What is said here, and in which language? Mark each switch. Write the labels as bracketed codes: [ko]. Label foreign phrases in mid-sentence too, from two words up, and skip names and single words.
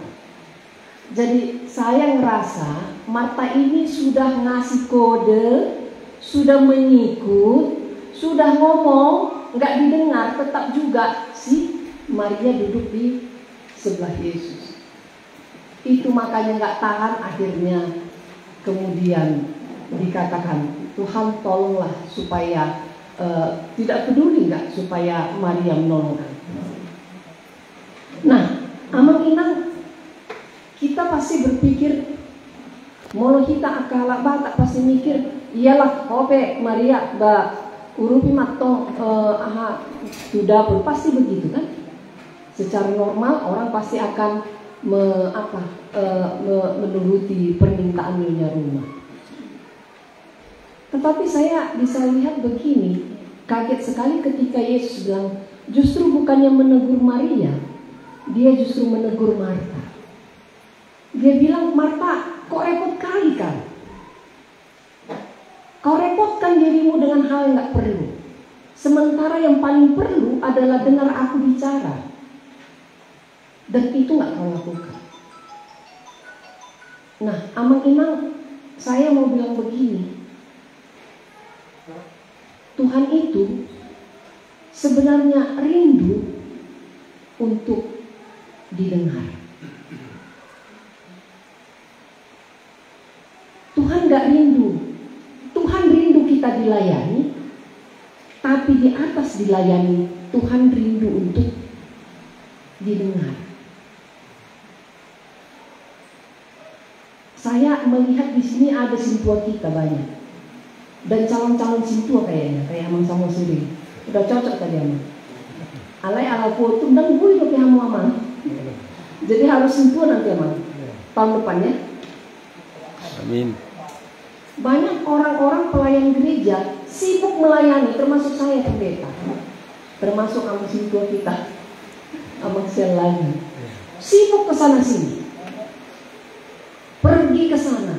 [id] Jadi saya ngerasa Marta ini sudah ngasih kode, sudah mengikut, sudah ngomong, nggak didengar, tetap juga si Maria duduk di sebelah Yesus. Itu makanya nggak tahan, akhirnya kemudian dikatakan, Tuhan tolonglah supaya tidak peduli nggak supaya Maria menolong. Nah, amang inang kita pasti berpikir, molo kita akala batak pasti mikir, iyalah ope Maria [bbc] ba urupi matong [id] sudah pun pasti begitu kan? Secara normal orang pasti akan menuruti permintaan nyonya rumah. Tetapi saya bisa lihat begini, kaget sekali ketika Yesus bilang, justru bukannya menegur Maria, dia justru menegur Marta. Dia bilang, Marta, kok repot kali kan? Kau repotkan dirimu dengan hal yang gak perlu. Sementara yang paling perlu adalah dengar aku bicara. Dan itu gak kau lakukan. Nah, amang-inang, saya mau bilang begini. Tuhan itu sebenarnya rindu untuk didengar. Tuhan gak rindu. Tuhan rindu kita dilayani, tapi di atas dilayani, Tuhan rindu untuk didengar. Saya melihat di sini ada sintua kita banyak, dan calon-calon sintua kayaknya, kayak Amang Samo Suri. Udah cocok tadi Amang. [bbc] Alai ala [id] foto dan gue itu kamu Amang. Jadi harus sintua nanti Amang. Tahun depannya. Amin. Banyak orang-orang pelayan gereja sibuk melayani, termasuk saya pendeta, termasuk Amang sintua kita, Amang Selani, sibuk ke sana sini, pergi ke sana.